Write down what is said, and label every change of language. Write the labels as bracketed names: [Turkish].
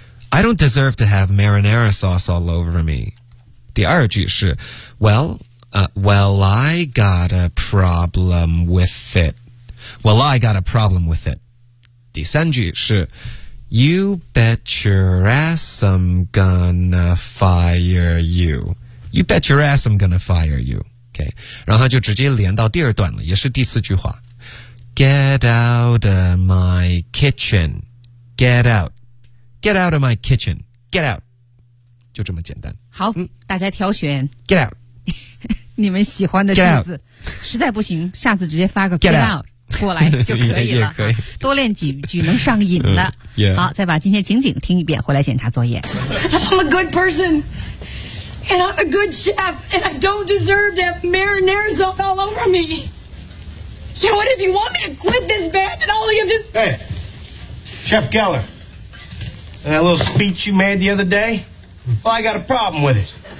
[English] I don't deserve to have marinara sauce all over me. [Chinese] 第二句是 [English] well, I got a problem with it. Well, I got a problem with it. [Chinese] 第三句是 [English] You bet your ass I'm gonna fire you. You bet your ass I'm gonna fire you. Okay. [Chinese] 然后他就直接连到第二段了，也是第四句话。 [English] Get out of my kitchen. Get out. Get out of my kitchen. Get out. [Chinese] 就这么简单。好、大家挑选 [English] Get out [Chinese] 你们喜欢的句子，实在不行下次直接发个 [English] Get [Chinese] out 过来就可以了。也可以多练几句能上瘾的、 yeah. 好，再把今天情景听一遍回来检查作业。 [English] I'm a good person and I'm a good chef and I don't deserve to have marinara sauce all over me. You know what, if you want me to quit this bad then all you have to Hey Chef Geller, that little speech you made the other dayWell, I got a problem with it.